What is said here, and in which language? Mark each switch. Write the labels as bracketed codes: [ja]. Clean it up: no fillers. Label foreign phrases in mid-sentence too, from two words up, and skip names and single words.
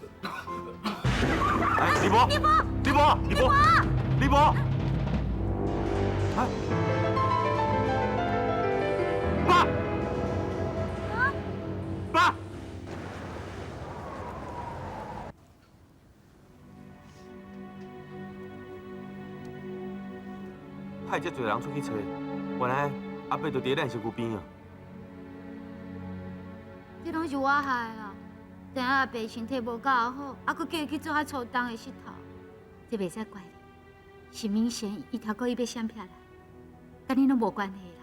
[nan] 哎，李伯，李伯，李伯，李伯，李伯，啊！爸，爸。派遮侪人出去找，原来阿伯就伫咱身躯边啊！这拢是我害的啦！等下阿伯身体无够好，还佫叫伊去做遐粗重的石头，这袂使怪你。是明显伊头故意要闪撇来，甲你拢无关系啦。